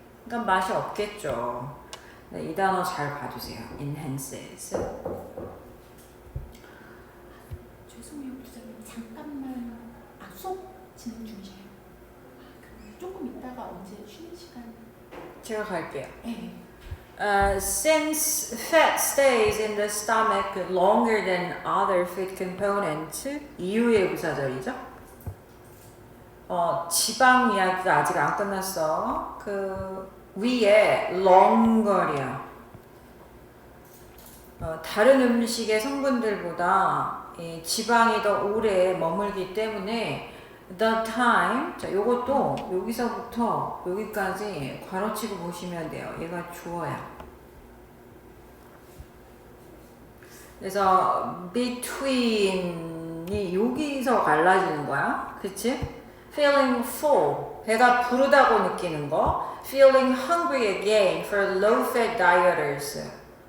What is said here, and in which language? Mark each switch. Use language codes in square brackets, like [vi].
[ko] 그러니까 맛이 없겠죠. 네, 이 단어 잘 봐주세요. enhances. 죄송해요, 부장님. 잠깐만. 수업 진행 중이세요? 조금 있다가 언제 쉬는 시간? 제가 갈게요. 네. [en] Since fat stays in the stomach longer than other food components, [ko] 이유의 부사절이죠. 지방 이야기가 아직 안 끝났어. 그 위에 longer이야. 다른 음식의 성분들보다 지방이 더 오래 머물기 때문에 [en] the time, [ko] 자, 요것도 여기서부터 여기까지 괄호치고 보시면 돼요. 얘가 주어야. 그래서 between이 여기서 갈라지는 거야. 그치? [en] feeling full, [ko] 배가 부르다고 느끼는 거. [en] feeling hungry again for low-fat dieters.